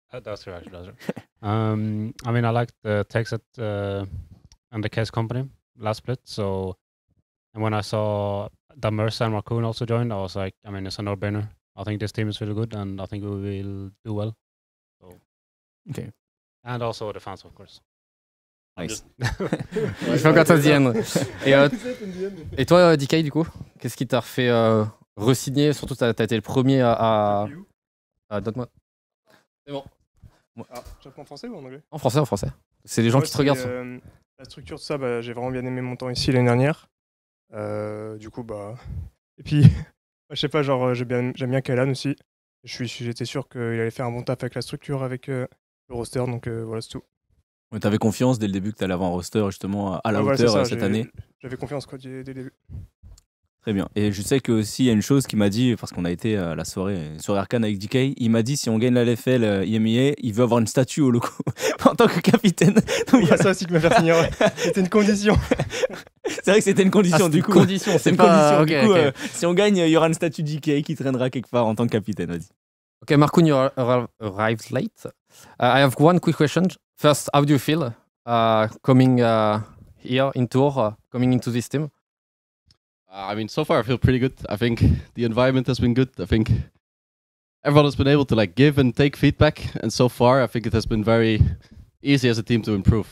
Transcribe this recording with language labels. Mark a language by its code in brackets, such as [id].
[en] That's true, actually. That's true. I mean, I liked the TechSet and the Case Company last split, so. And when I saw that Mercer and Raccoon also joined, I was like, I mean, it's a no-brainer. I think this team is really good, and I think we will do well. So. Okay. And also the fans, of course. Nice. Forgot at the end. [fr] Et toi, DK, du coup, qu'est-ce qui t'a refait re-signer? Surtout, t'as été le premier à donne-moi. C'est bon. Tu réponds en français ou en anglais? En français, en français. C'est les gens qui te regardent. La structure de ça, j'ai vraiment bien aimé mon temps ici l'année dernière. Du coup, et puis, je sais pas, genre, j'aime bien Kailan aussi. J'étais sûr qu'il allait faire un bon taf avec la structure, avec le roster, donc voilà, c'est tout. Ouais, t'avais confiance dès le début que t'allais avoir un roster justement à la hauteur cette année. J'avais confiance dès le début. Très bien. Et je sais que aussi il y a une chose qu'il m'a dit, parce qu'on a été à la soirée Arcane avec DK, il m'a dit si on gagne la LFL IMEA, il veut avoir une statue au logo en tant que capitaine. Il y a ça aussi qui m'a fait signer. C'était une condition. C'est vrai que c'était une condition du coup. Condition, c'est une pas. condition. Du coup, si on gagne, il y aura une statue DK qui traînera quelque part en tant que capitaine. Vas-y. [en] Okay, Marcoon, you arrived late. I have one quick question. First, how do you feel coming here in Tour, coming into this team? I mean, so far I feel pretty good. I think the environment has been good. I think everyone has been able to like give and take feedback, and so far I think it has been very easy as a team to improve.